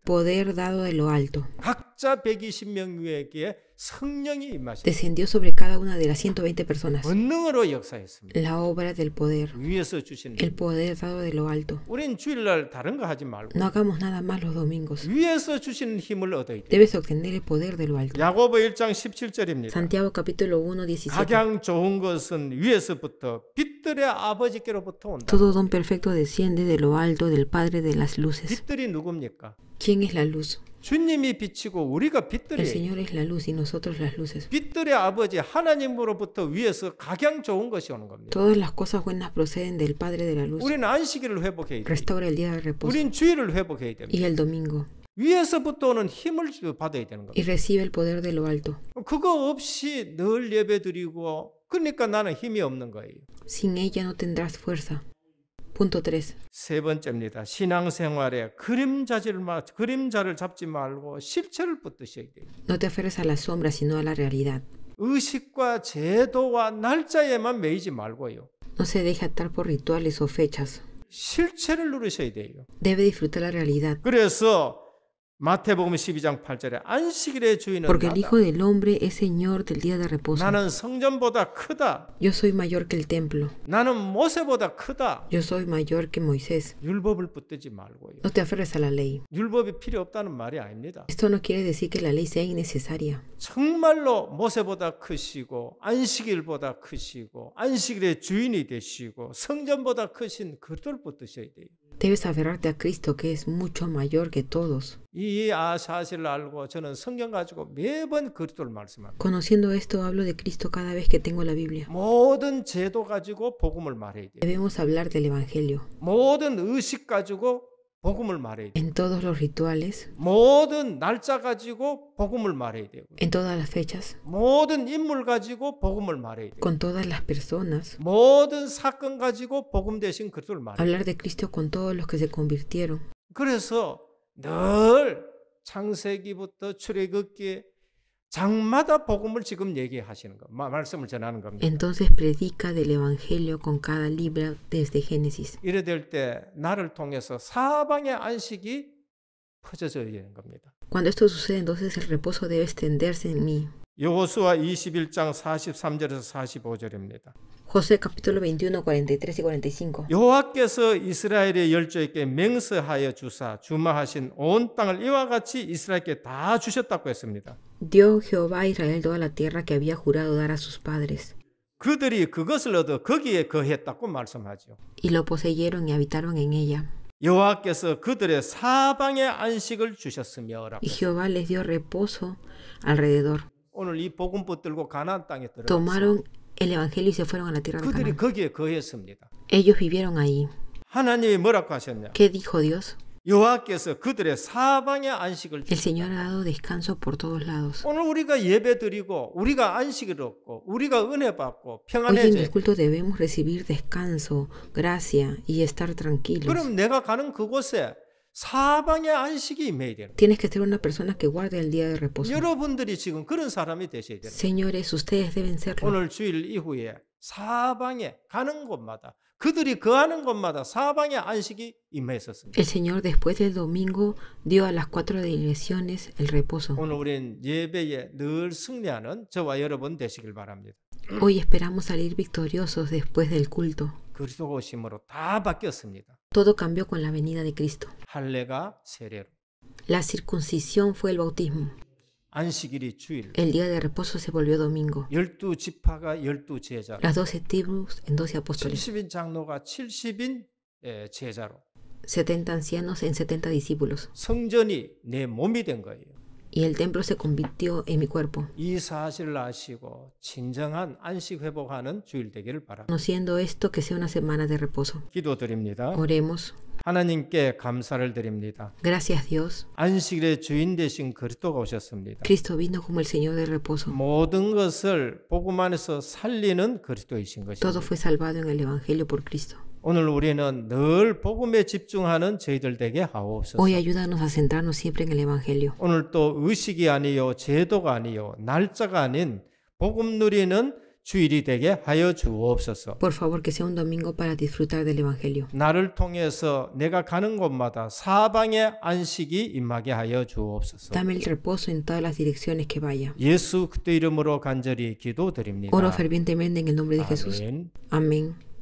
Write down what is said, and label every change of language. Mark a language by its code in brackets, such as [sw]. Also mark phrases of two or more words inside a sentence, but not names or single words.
[es] Poder dado de lo alto. [ko] 각자 120명 위에게 성령이 임하셨습니다. [es] Descendió sobre cada una de las 120 personas. [ko] 권능으로 역사했습니다. [es] La obra del poder. [ko] 위에서 주시는 [es] El [ko] 힘. [es] poder dado de lo alto. [ko] 우린 주일날 다른 거 하지 말고 [es] No hagamos nada más los domingos. [ko] 위에서 주시는 힘을 얻어야 돼요. [es] Debes obtener el poder de lo alto. [ko] 야고보 1장 17절입니다. [es] Santiago capítulo 1, 17. [ko] 각양 좋은 것은 위에서부터 빛들의 아버지께로부터 온다. [es] Todo don perfecto desciende de lo alto del Padre de las luces. [ko] 빛들이 누굽니까? [es] ¿Quién es la luz? [ko] 주님이 빛이고 우리가 [es] El [ko] 빛들이에요. [es] Señor es la luz y nosotros las luces. [ko] 빛들의 아버지 하나님으로부터 위에서 각양 좋은 것이 오는 겁니다. [es] Todas las cosas buenas proceden del Padre de la luz. [ko] 우리는 안식일을 회복해야 돼요. [es] Restaura el día de reposo [ko] 우린 주일을 회복해야 됩니다. [es] y el domingo. [ko] 위에서부터 오는 힘을 받아야 되는 [es] Y [ko] 겁니다. [es] recibe el poder de lo alto. [ko] 그거 없이 늘 예배 드리고 그러니까 나는 힘이 없는 거예요. [es] Sin ella no tendrás fuerza. Punto 3. [ko] 세 번째입니다. 신앙생활에 그림자를 잡지 말고 실체를 붙드셔야 돼요. [es] No te aferres a la sombra, sino a la realidad. [ko] 의식과 제도와 날짜에만 매이지 말고요. [es] No se deje atar por rituales o fechas. [ko] 실체를 누리셔야 돼요. [es] Debe disfrutar la realidad. [ko] 그래서 마태복음 12장 8절에 안식일의 주인은 [es] Porque el [ko] 나다. [es] Hijo del Hombre es Señor del día de reposo. [ko] 나는 성전보다 크다. [es] Yo soy mayor que el templo. [ko] 나는 모세보다 크다. [es] Yo soy mayor que Moisés. [ko] 율법을 붙들지 말고요. [es] No te aferres a la ley. [ko] 율법이 필요 없다는 말이 아닙니다. [es] Esto no quiere decir que la ley sea innecesaria. [ko] 정말로 모세보다 크시고 안식일보다 크시고 안식일의 주인이 되시고 성전보다 크신 그리스도를 붙드셔야 돼요. [es] Debes aferrarte a Cristo, que es mucho mayor que todos. [ko] 이 사실을 알고 저는 성경 가지고 매번 그리스도를 말씀합니다. [es] Conociendo esto, hablo de Cristo cada vez que tengo la Biblia. [ko] 모든 제도 가지고 복음을 말해야 돼요. [es] Debemos hablar del Evangelio. [ko] 모든 의식 가지고 복음을 말해야 돼요. [es] En todos los rituales, [ko] 모든 날짜 가지고 복음을 말해야 되고 [es] en todas las fechas, [ko] 모든 인물 가지고 복음을 말해야 돼요. [es] con todas las personas. [ko] 모든 사건 가지고 복음 대신 그리스도를 말해야 돼요. [es] Hablar de Cristo con todos los que se convirtieron. [ko] 그래서 늘 창세기부터 출애굽기 장마다 복음을 지금 얘기하시는 거, 말씀을 전하는 겁니다. [es] Entonces predica del Evangelio con cada libro desde Génesis. [ko] 이래 될 때 나를 통해서 사방의 안식이 퍼져져야 되는 겁니다. [es] Cuando esto sucede, entonces el reposo debe extenderse en mí. [ko] 여호수아 21장 43절에서 45절입니다. [es] José capítulo 21, 43 y 45. [ko] 여호와께서 이스라엘의 열조에게 맹세하여 주사 주마하신 온 땅을 이와 같이 이스라엘께 다 주셨다고 했습니다. [es] Dio Jehová a Israel toda la tierra que había jurado dar a sus padres. [ko] 그들이 그것을 얻어 거기에 거했다고 말씀하죠. [es] Y lo poseyeron y habitaron en ella. [ko] 여호와께서 그들의 사방의 안식을 주셨으며 [es] Y Jehová les dio reposo alrededor. [ko] 오늘 이 복음 붙들고 가나안 땅에 들어갔어요. [es] Tomaron el Evangelio y se fueron a la tierra de [ko] 그들이 [es] Canaán. [ko] 거기에 거했습니다. [es] Ellos vivieron ahí. [ko] 하나님이 뭐라고 하셨냐? [es] ¿Qué dijo Dios? [ko] 여호와께서 그들의 사방의 안식을 [es] El Señor ha dado descanso por todos lados. [ko] 오늘 우리가 예배 드리고 우리가 안식을 얻고 우리가 은혜 받고 [es] Hoy en [ko] 평안해져. [es] el culto debemos recibir descanso, gracia y estar tranquilos. [ko] 그럼 내가 가는 그곳에 사방의 안식이 임해야 되는 거예요. [es] Tienes que ser una persona que guarde el día de reposo. [ko] 여러분들이 지금 그런 사람이 되셔야 돼요. [es] Señores, ustedes deben serlo. [ko] 오늘 주일 이후에 사방에 가는 곳마다 그들이 거하는 곳마다 사방의 안식이 임했었습니다. [es] El Señor después del domingo dio a las 4 direcciones el reposo. [ko] 오늘 우리는 예배에 늘 승리하는 저와 여러분 되시길 바랍니다. [es] Hoy esperamos salir victoriosos después del culto. [ko] 그리스도 오심으로 다 바뀌었습니다. [es] Todo cambió con la venida de Cristo. [ko] 할례가 세례로, [es] La circuncisión fue el bautismo. [ko] 안식일이 주일, [es] El día de reposo se volvió domingo. [ko] 12지파가 12제자로, [es] Las 12 tribus en 12 apóstoles. [ko] 70인 장로가 70인 제자로, [es] 70 ancianos en 70 discípulos. [ko] 성전이 내 몸이 된 거예요. [es] Y el templo se convirtió en mi cuerpo. [ko] 이 사실을 아시고 진정한 안식 회복하는 주일 되기를 바랍니다. [es] Conociendo esto, que sea una semana de reposo. [ko] 기도드립니다. [es] Oremos. [ko] 하나님께 감사를 드립니다. [es] Gracias, Dios. [ko] 안식일의 주인 되신 그리스도가 오셨습니다. [es] Cristo vino como el Señor del reposo. [ko] 모든 것을 복음 안에서 살리는 그리스도이신 [es] Todo [ko] 것입니다. [es] fue salvado en el Evangelio por Cristo. [ko] 오늘 우리는 늘 복음에 집중하는 저희들 되게 하옵소서. [es] Hoy ayúdanos a centrarnos siempre en el Evangelio. [ko] 오늘 또 의식이 아니요 제도가 아니요 날짜가 아닌 복음 누리는 주일이 되게 하여 주옵소서. [es] Por favor, que sea un domingo para disfrutar del Evangelio. [ko] 나를 통해서 내가 가는 곳마다 사방의 안식이 임하게 하여 주옵소서. [es] Dame el reposo en todas las direcciones que vaya. [ko] 예수 그리스도 이름으로 간절히 기도드립니다. [es] Oro fervientemente en el nombre de Jesús. [ko] 아멘. [es] Amén.